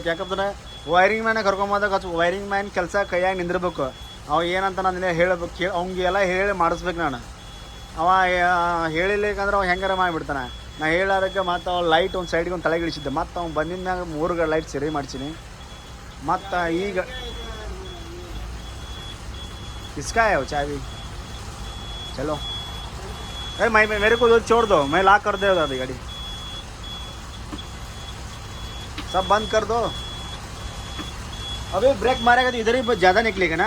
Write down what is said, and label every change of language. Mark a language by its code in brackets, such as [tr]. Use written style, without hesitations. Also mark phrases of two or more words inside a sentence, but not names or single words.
[kn] ಯಾಕಂದ್ರೆ [en] wiring man [kn] ಕರ್ಕೊಂಬಂದಾಗ [en] wiring man [kn] ಕೆಲಸ ಕೈಯಾಗಿ ನಿಂದಿರ್ಬೇಕು. ಅವ ಏನಂತ ನಾನು ಹೇಳಬೇಕು, ಅವ್ನಿಗೆಲ್ಲ ಹೇಳಿ ಮಾಡಿಸ್ಬೇಕು ನಾನು. ಅವ ಹೇಳಿಲ್ಲಕಂದ್ರೆ ಅವ ಹೆಂಗಾರ ಮಾಡಿಬಿಡ್ತಾನೆ. ನಾ ಹೇಳೋದಕ್ಕೆ ಮತ್ತು ಅವ ಲೈಟ್ ಒಂದು ಸೈಡ್ಗೆ ಒಂದು ತಲೆಗೆ ಇಳಿಸಿದ್ದೆ. ಮತ್ತು ಅವ್ನು ಬಂದಿದ್ದ ಮ್ಯಾಗ 3 ಲೈಟ್ ಸರಿ ಮಾಡ್ಸೀನಿ. ಮತ್ತು ಈಗ [hi] किसका है वो चाबी? चलो मैं मेरे को छोड़ दो, मैं लॉक कर दे दादी गाड़ी. सब बंद कर दो. अभी ब्रेक मारेगा तो इधर ही ज़्यादा निकलेगा ना.